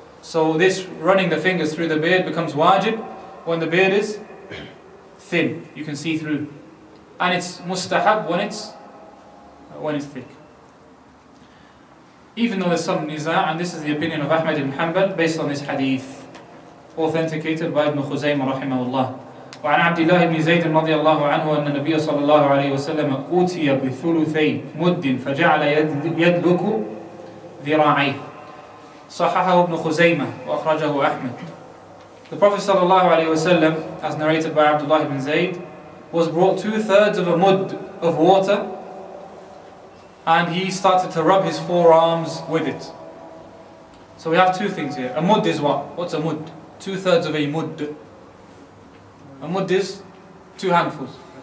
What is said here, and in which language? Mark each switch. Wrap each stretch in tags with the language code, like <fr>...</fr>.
<en>So this running the fingers through the beard becomes wajib when the beard is thin, you can see through. And it's mustahab when it's thick. Even though there's some niza', and this is the opinion of Ahmad ibn Hanbal based on this hadith, authenticated by Ibn Khuzaymah rahimahullah.</en> <ar>وعن عبد الله بن زيد رضي الله عنه أن النبي صلى الله عليه وسلم أوتي بثلثي مد فجعل يدلك ذراعيه صححه ابن خزيمة وأخرجه أحمد.</ar> <en>The Prophet</en> <ar>صلى الله عليه وسلم,</ar> <en>as narrated by Abdullah ibn Zayd, was brought 2/3 of a mud of water, and he started to rub his forearms with it. So we have two things here. A mud is what? What's a mud? 2/3 of a mud. A mud is 2 handfuls.</en>